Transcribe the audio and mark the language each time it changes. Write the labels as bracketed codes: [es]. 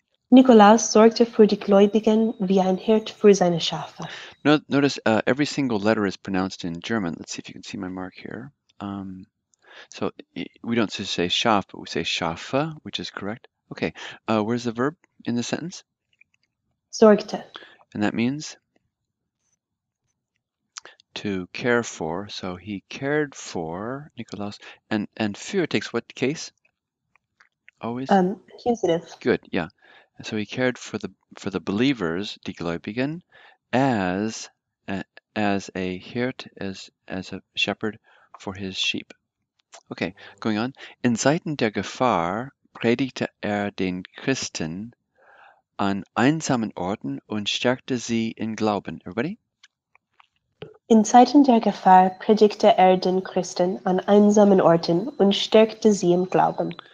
[de] Nikolaus sorgte für die Gläubigen wie ein Hirt für seine Schafe. [en] Notice every single letter is pronounced in German. Let's see if you can see my mark here. So we don't just say Schaf, but we say Schafe, which is correct. Okay, where's the verb in the sentence? [de] Sorgte. [en] And that means to care for. So he cared for Nikolaus. And für takes what case? Always? Accusative. Good, yeah. And so he cared for the believers, [de] die Gläubigen, [en] as a Hirt, as a shepherd for his sheep. Okay, going on. [de] In Zeiten der Gefahr predigte den Christen an einsamen Orten und stärkte sie in Glauben. [en] Everybody? [de] In Zeiten der Gefahr predigte den Christen an einsamen Orten und stärkte sie im Glauben.